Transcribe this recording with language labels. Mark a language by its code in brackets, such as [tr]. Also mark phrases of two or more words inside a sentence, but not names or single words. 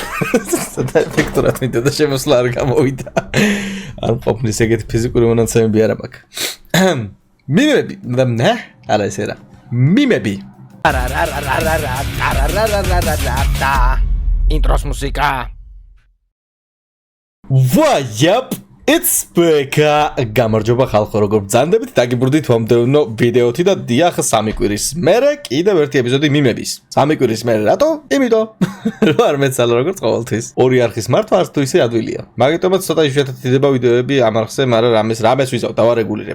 [ka] და ეფექტურად მიდოდა შემოსვლა არ გამოვიდა. არ მყოფნის ეგეთი ფიზიკური მონაცემები არ მაქვს. მიმები, და არა ეს არა. მიმები. ინტროს მუსიკა. [en] Vajap, it's Beka. [ka] გამარჯობა ხალხო, როგორ ბრძანდებით? დაგიბრუნდით მომდევნო ვიდეოთი და დიახ, სამი კვირის მერე კიდევ ერთი ეპიზოდი მიმების. სამი კვირის მერე რატო? იმიტომ რომ არ მეცალა როგორც ყოველთვის. ორი არხის მართვა არც თუ ისე ადვილია. მაგიტომაც ცოტა იშვიათად იდება ვიდეოები ამ არხზე, მაგრამ რამეს ვიზავ, დავარეგულირებ.